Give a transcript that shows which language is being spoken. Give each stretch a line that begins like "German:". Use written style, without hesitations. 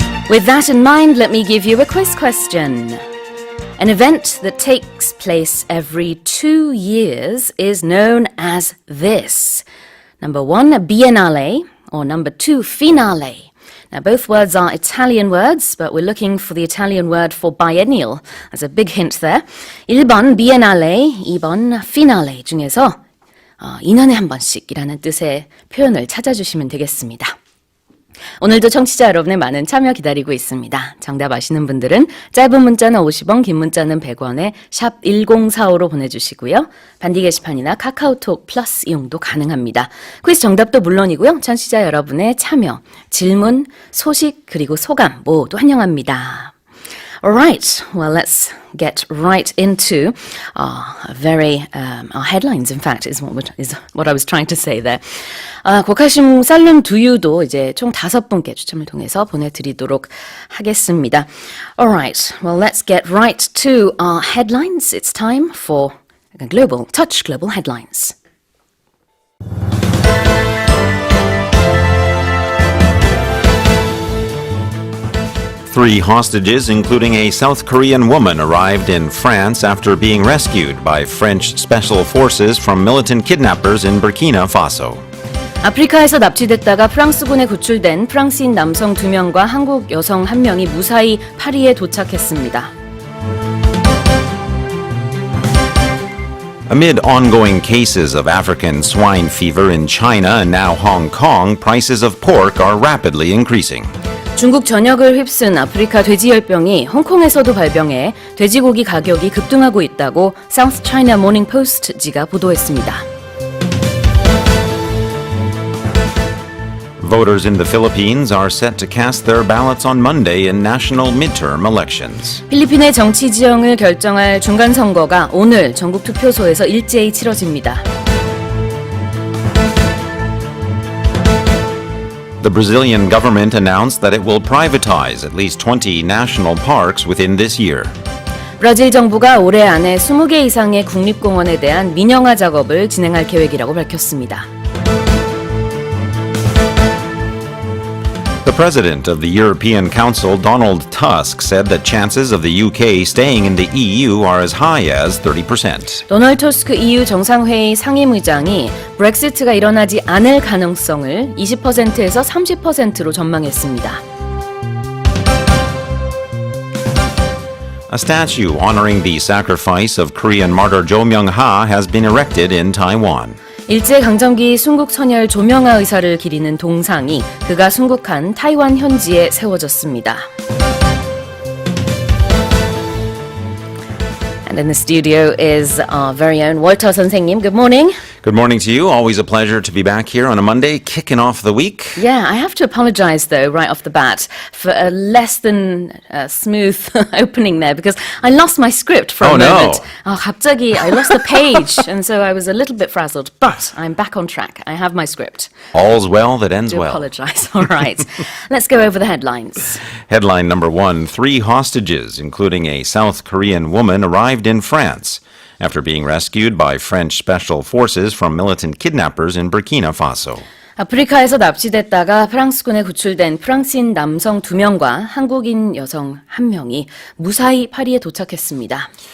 English: With that in mind, let me give you a quiz question. An event that takes place every 2 years is known as this. Number 1, a biennale, or number 2, finale. Now, both words are Italian words, but we're looking for the Italian word for biennial. There's a big hint there.
Korean: 1번 biennale, 2번 finale 중에서 2년에 한 번씩이라는 뜻의 표현을 찾아주시면 되겠습니다. 오늘도 청취자 여러분의 많은 참여 기다리고 있습니다. 정답 아시는 분들은 짧은 문자는 50원, 긴 문자는 100원에 샵 1045로 보내주시고요. 반디 게시판이나 카카오톡 플러스 이용도 가능합니다. 퀴즈 정답도 물론이고요. 청취자 여러분의 참여, 질문, 소식 그리고 소감 모두 환영합니다.
English: Alright, well let's get right into our headlines, in fact, is what I was trying to say there.
Korean: 고카심 살룬 두유도 이제 총 5분께 추첨을 통해서 보내드리도록 하겠습니다.
English: Alright, well let's get right to our headlines. It's time for global headlines. Three hostages, including a South Korean woman, arrived in France after being rescued by French special forces from militant kidnappers in Burkina Faso.
Korean: 아프리카에서 납치됐다가 프랑스군에 구출된 프랑스인 남성 2명과 한국 여성 1명이 무사히 파리에 도착했습니다.
English: Amid ongoing cases of African swine fever in China and now Hong Kong, prices of pork are rapidly increasing.
Korean: 중국 전역을 휩쓴 아프리카 돼지열병이 홍콩에서도 발병해 돼지고기 가격이 급등하고 있다고 South China Morning Post지가 보도했습니다.
English: Voters in the Philippines are set to cast their ballots on Monday in national midterm elections.
Korean: 필리핀의 정치 지형을 결정할 중간 선거가 오늘 전국 투표소에서 일제히 치러집니다.
English: The Brazilian government announced that it will privatize at least 20 national parks within this year.
Korean: 브라질 정부가 올해 안에 20개 이상의 국립공원에 대한 민영화 작업을 진행할 계획이라고 밝혔습니다.
English: The president of the European Council, Donald Tusk, said that chances of the UK staying in the EU are as high as 30%.
Korean: 도널드 투스크 EU 정상회의 상임의장이 브렉시트가 일어나지 않을 가능성을 20%에서 30%로 전망했습니다.
English: A statue honoring the sacrifice of Korean martyr Jo Myung-ha has been erected in Taiwan.
Korean: 일제강점기 순국 선열 조명하 의사를 기리는 동상이 그가 순국한 타이완 현지에 세워졌습니다.
English: And in the studio is our very own 월터 선생님. Good morning. Good morning to you. Always a pleasure to be back here on a Monday, kicking off the week. Yeah, I have to apologize though right off the bat for a less than smooth opening there because I lost my script for a moment.
Korean: 갑자기
English: I lost the page and so I was a little bit frazzled, but I'm back on track. I have my script. All's well that ends I well. apologize. All right. Let's go over the headlines. Headline number 1, 3 hostages, including a South Korean woman, arrived in France after being rescued by French special forces from militant kidnappers in Burkina Faso.
Korean: 아프리카에서 납치됐다가 프랑스군에 구출된 프랑스인 남성 2명과 한국인 여성 1명이 무사히 파리에 도착했습니다.